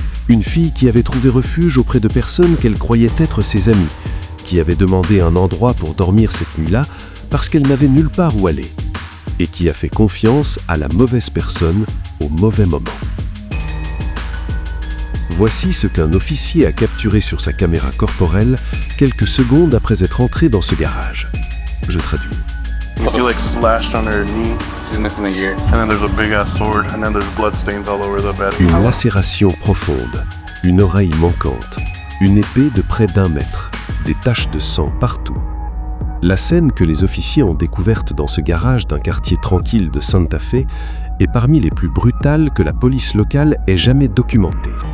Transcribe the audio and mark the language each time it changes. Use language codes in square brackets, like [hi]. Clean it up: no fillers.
[fr] Une fille qui avait trouvé refuge auprès de personnes qu'elle croyait être ses amies, qui avait demandé un endroit pour dormir cette nuit-là parce qu'elle n'avait nulle part où aller, et qui a fait confiance à la mauvaise personne au mauvais moment. Voici ce qu'un officier a capturé sur sa caméra corporelle quelques secondes après être entré dans ce garage. Je traduis. [en] You see like slashed on her knee. She's missing a ear. And then there's a big ass sword and then there's blood stains all over the bed. [fr] Une lacération profonde, une oreille manquante, une épée de près d'1 mètre, des taches de sang partout. La scène que les officiers ont découverte dans ce garage d'un quartier tranquille de Santa Fe est parmi les plus brutales que la police locale ait jamais documentées.